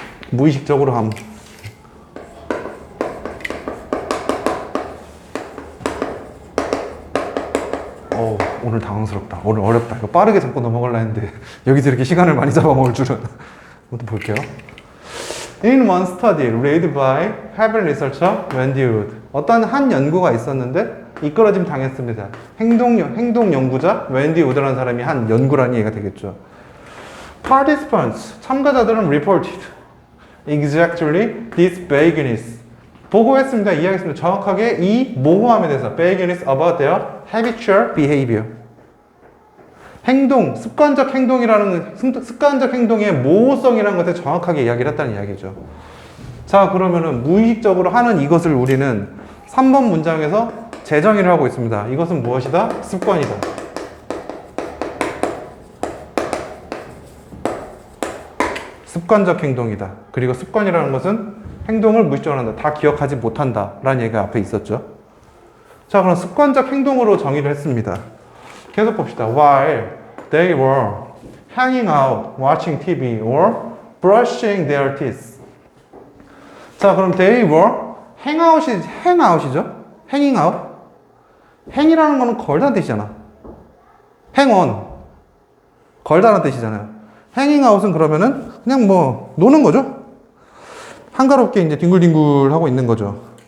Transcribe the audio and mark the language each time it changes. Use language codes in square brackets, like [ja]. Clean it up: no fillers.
[ko] 무의식적으로 오늘 당황스럽다. 오늘 어렵다. 이거 빠르게 잡고 넘어가려 했는데 여기서 이렇게 시간을 많이 잡아먹을 줄은. 한번 볼게요. [en] In one study read by Harvard researcher Wendy Wood. [ko] 어떤 한 연구가 있었는데 이끌어짐 당했습니다. 행동 연구자 웬디 우드라는 사람이 한 연구라는 얘기가 되겠죠. [en] Participants, [ko] 참가자들은 [en] reported exactly this vagueness. [ko] 보고했습니다. 이야기했습니다. 정확하게 이 모호함에 대해서 [en] vagueness about their habitual behavior. [ko] 행동, 습관적 행동의 모호성이라는 것에 정확하게 이야기를 했다는 이야기죠. 자, 그러면은 무의식적으로 하는 이것을 우리는 3번 문장에서 재정의를 하고 있습니다. 이것은 무엇이다? 습관이다. 습관적 행동이다. 그리고 습관이라는 것은 행동을 무의식적으로 한다. 다 기억하지 못한다. 라는 얘기가 앞에 있었죠. 자, 그럼 습관적 행동으로 정의를 했습니다. 계속 봅시다. [en] While they were hanging out, watching TV, or brushing their teeth. [ko] 자, 그럼 [en] they were hangout [ko] 이죠? [en] hanging out. [ko] hang이라는 거는 걸다는 뜻이잖아. [en] hang on. [ko] 걸다는 뜻이잖아요. hanging out은 그러면은 그냥 뭐 노는 거죠? 한가롭게 이제 뒹굴뒹굴 하고 있는 거죠.